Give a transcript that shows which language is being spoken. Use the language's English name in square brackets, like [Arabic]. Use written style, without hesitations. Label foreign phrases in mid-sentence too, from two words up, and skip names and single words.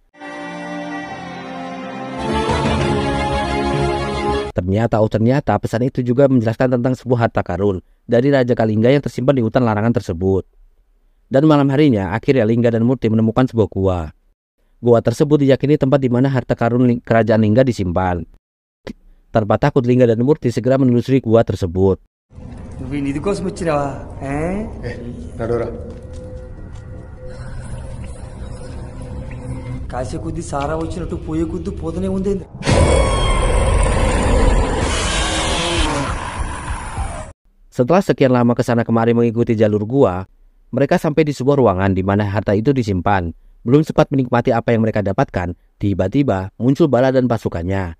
[Indonesian] Ternyata pesan itu juga menjelaskan tentang sebuah harta karun dari Raja Kalingga yang tersimpan di hutan larangan tersebut. Dan malam harinya, akhirnya Lingga dan Murti menemukan sebuah gua. Gua tersebut diyakini tempat di mana harta karun kerajaan Lingga disimpan. Tanpa takut, Lingga dan Murti segera menelusuri gua tersebut. [Telugu] నువ్వు నిధి కోసం వచ్చినావా? నడురా. కాసే కొద్ది సారా వచ్చినట్టు పోయే కొద్ది పోతూనే ఉంది. [Indonesian] Setelah sekian lama kesana kemari mengikuti jalur gua, mereka sampai di sebuah ruangan di mana harta itu disimpan. Belum sempat menikmati apa yang mereka dapatkan, tiba-tiba muncul Bala dan pasukannya.